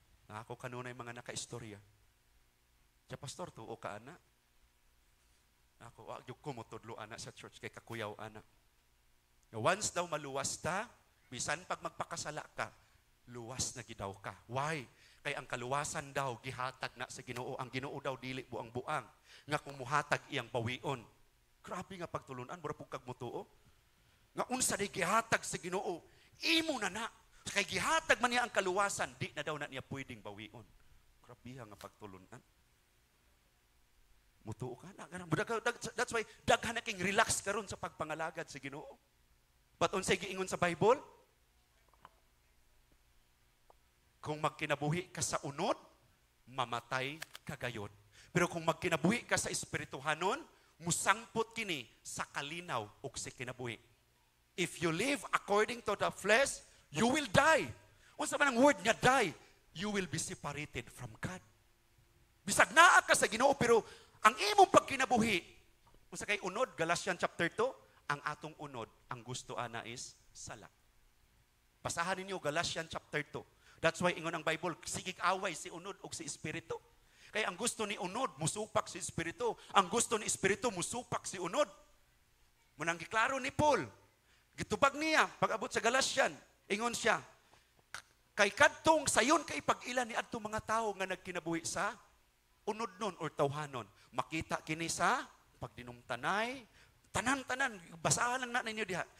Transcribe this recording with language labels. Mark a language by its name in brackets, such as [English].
[Cebuano] Na ako kanunay mga nakaistorya. Siya pastor tuo ka ana. Ako wag gyud ko motudlo ana sa church kay kakuyaw ana. Once daw maluwas ta, bisan pag magpakasala ka, luwas na gidaw ka. [English] Why? [Cebuano] Kay ang kaluwasan daw gihatag na sa Ginoo. Ang Ginoo daw dili buang-buang nga kung muhatag iyang bawion. Grabe nga pagtulunan mura pug kag motuo. Nga unsa di gihatag sa Ginoo, imo na. Kay gihatag man niya ang kaluwasan, di na daw na niya pwedeng bawion. Grabe nga pagtulunan. Mutuo ka na. [English] That's why [Cebuano] daghan na king relax karon sa pagpangalagad sa Ginoo. But unsay giingon sa Bible? Kung magkinabuhi ka sa unod, mamatay ka gayon. Pero kung magkinabuhi ka sa espirituhanon, musangpot kini sa kalinaw ug sa kinabuhi. [English] If you live according to the flesh, you will die. [Cebuano] Unsa man ang word nga die? [English] You will be separated from God. [Cebuano] Bisag naa ka sa Ginoo, pero ang imong pagkinabuhi, unsa kay unod, Galatians chapter 2, ang atong unod, ang gusto ana is sala. Basahan ninyo Galatians chapter 2. [English] That's why [Cebuano] ingon ang Bible, sigig away si unod ug si espiritu. Kaya ang gusto ni unod, musupak si espiritu. Ang gusto ni espiritu, musupak si unod. Munang giklaro ni Paul, gitubag niya, pag-abot sa Galatian, ingon siya, kay kadtong sayon kay pag-ila ni adto mga tao nga nagkinabuhi sa unod nun or tawhanon. Makita kini sa pagdinumtanay, tanan-tanan, basahan lang na ninyo diha.